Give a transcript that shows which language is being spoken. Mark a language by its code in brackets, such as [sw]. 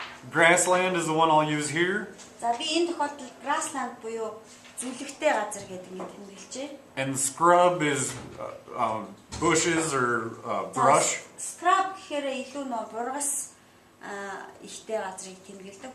[en] Grassland is the one I'll use here. [mn] За би энэ тохиолдолд grassland буюу зүлэгтэй газар гэдэг ингэ тэмдэглэжээ. [en] And scrub is bushes or brush. [mn] Scrub гэхээр илүү нөө бургас ихтэй газрыг тэмдэглэдэг.